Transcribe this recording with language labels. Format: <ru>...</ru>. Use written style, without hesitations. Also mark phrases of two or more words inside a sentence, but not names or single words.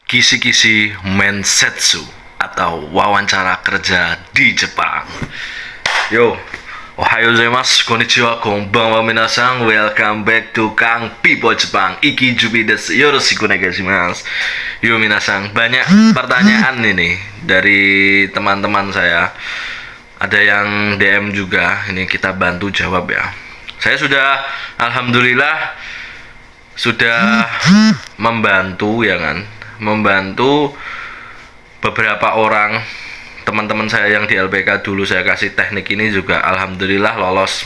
<id>kisi-kisi mensetsu atau wawancara kerja di Jepang.</id> <ja>よ、おはようございます、こんにちは、こんばんは皆さん.</ja> <en>Welcome back to Kang Pipo Jepang. Iki Jubi desu.</en> <ja>よろしくお願いします.</ja> <id>Yo minasan, banyak pertanyaan ini dari teman-teman saya. Ada yang DM juga. Ini kita bantu jawab ya. Saya sudah alhamdulillah sudah membantu ya kan, membantu beberapa orang teman-teman saya yang di LPK dulu saya kasih teknik ini juga alhamdulillah lolos.</id>